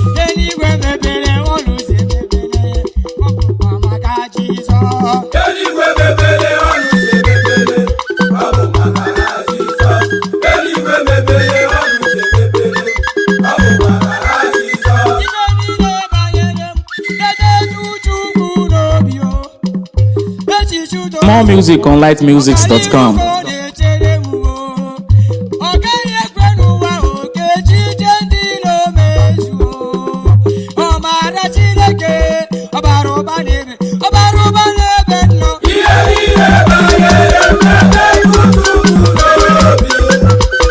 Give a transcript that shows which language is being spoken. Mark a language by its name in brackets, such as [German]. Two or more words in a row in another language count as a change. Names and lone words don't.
[Igbo] Eluigwe mepere ọnụ ụzọ emepere, ọ bụkwa maka Jizọs. Eluigwe mepere ọnụ ụzọ emepere, ọ bụ maka ha Jizọs. Eluigwe mepere ọnụ ụzọ emepere, ọ bụ maka ha Jizọs. Ife niile banyere m, kedu etu Chukwu n'obi o? [English] More music on light musics dot com. [Igbo] Ọ gaghị ekwe n'ụwa o, ka echiche ndị iro mezuo. Ọ maara Chineke, ọ bara ụba n'ebe, ọ bara ụba n'ebe nọ. Ihe niile banyere m na-eme n'obi.